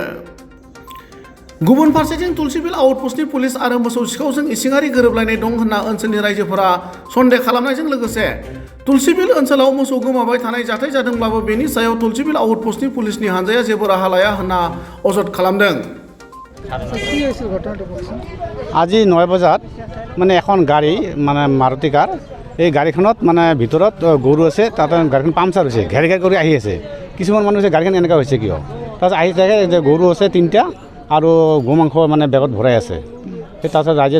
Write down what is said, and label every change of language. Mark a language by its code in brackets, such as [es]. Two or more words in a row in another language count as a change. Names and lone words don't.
[brx] गुबुन फारसेथिं तुलसिबिल आउटपस्टनि पुलिस आरो मोसौ सिखावजों इसिङारि गोरोबलायनाय दं होनना ओनसोलनि रायजोफोरा सन्देह खालामनायजों लोगोसे तुलसिबिल ओनसोलाव मोसौ गोमाबाय थानाय जाथाय जादोंब्लाबो बेनि सायाव तुलसिबिल आउटपस्टनि पुलिसनि हानजाया जेबो राहा लाया होनना अजद खालामदों। [as] আজি 9 বজাত মানে এখন গাড়ী মানে মাৰুতি কাৰ এই গাড়ীখনত মানে ভিতৰত গৰু আছে তাতে গাড়ীখন পামচাৰ হৈছে ঘেৰ ঘেৰ কৰি আহি আছে কিছুমান মানুহ আছে গাড়ীখন এনেকুৱা হৈছে কিয় তাৰপিছত আহি থাকে যে গৰু আছে 3টা আৰু গো মাংস মানে বেগত ভৰাই আছে সেই তাৰপিছত ৰাইজে